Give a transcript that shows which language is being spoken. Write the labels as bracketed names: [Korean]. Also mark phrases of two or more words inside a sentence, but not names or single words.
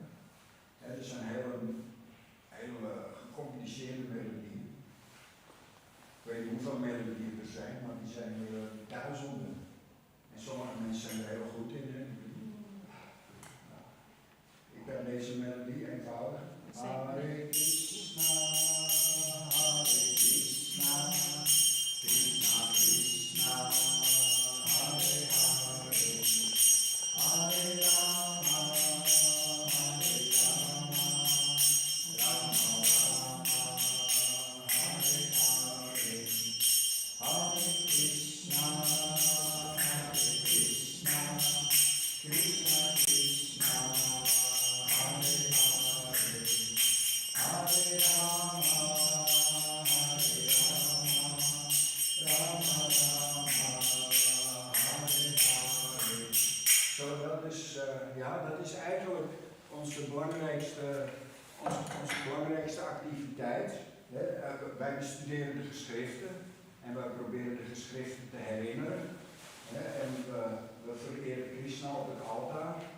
[Dutch] Het is een hele gecompliceerde melodie. Ik weet niet hoeveel melodieën er zijn, maar die zijn er duizenden. En sommige mensen zijn er heel goed in. Ik ken deze melodie eenvoudig. Hare Krishna, Hare Krishna, Krishna Krishna, Hare Hare, Hare Rama, Hare Rama, Rama Rama, Hare Hare, Hare Krishna, Hare Krishna, Krishna Krishna, Hare Hare, Hare Rama, Hare Rama, Rama Rama, Hare Hare. Zo, dat is eigenlijk onze belangrijkste activiteit. Wij bestuderen de geschriften en wij proberen de geschriften te herinneren. En we vereren Krishna op het altaar.